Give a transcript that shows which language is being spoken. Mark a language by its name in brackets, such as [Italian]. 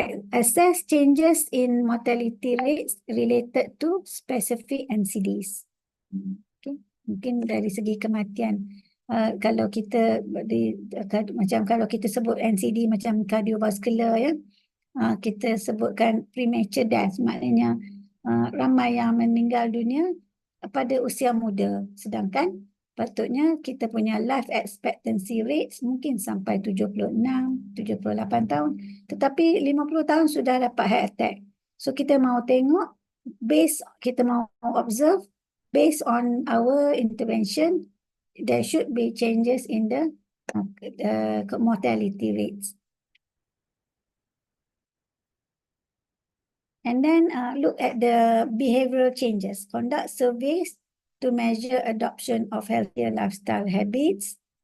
[English] Assess changes in mortality rates related to specific NCDs. Okay. [Malay] Mungkin dari segi kematian, kalau kita macam kalau kita sebut NCD macam cardiovascular, ya, kita sebutkan premature death, maknanya ramai yang meninggal dunia pada usia muda, sedangkan patutnya kita punya life expectancy rates mungkin sampai 76, 78 tahun, tetapi 50 tahun sudah dapat heart attack. [English] So [Malay] kita mau tengok, kita mau [English] observe based on our intervention, there should be changes in the mortality rates. And then look at the behavioral changes. Conduct surveys to measure adoption of healthier lifestyle habits.